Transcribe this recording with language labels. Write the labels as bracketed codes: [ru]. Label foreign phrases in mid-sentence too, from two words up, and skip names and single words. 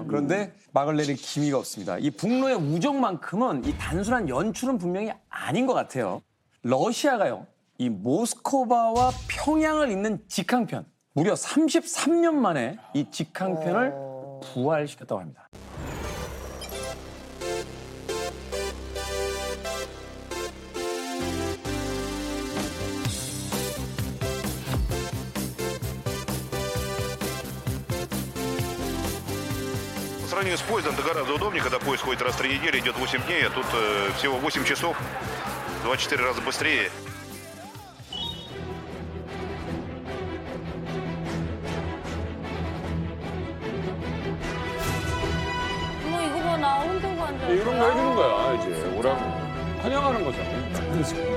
[ko] 그런데 막을 내릴 기미가 없습니다. 이 북로의 우정만큼은 이 단순한 연출은 분명히 아닌 것 같아요. 러시아가요, 이 모스크바와 평양을 잇는 직항편, 무려 33년 만에 이 직항편을 부활시켰다고 합니다. [ru] По сравнению с поездом, это гораздо удобнее, когда поезд ходит раз в 3 недели, идет 8 дней, а тут всего 8 часов, 24 раза быстрее. [ko] 뭐 이거 봐, 나 흔들고 앉아. 이런 거 해주는 거야, 이제. 오라고. 환영하는 거잖아요. 그렇죠.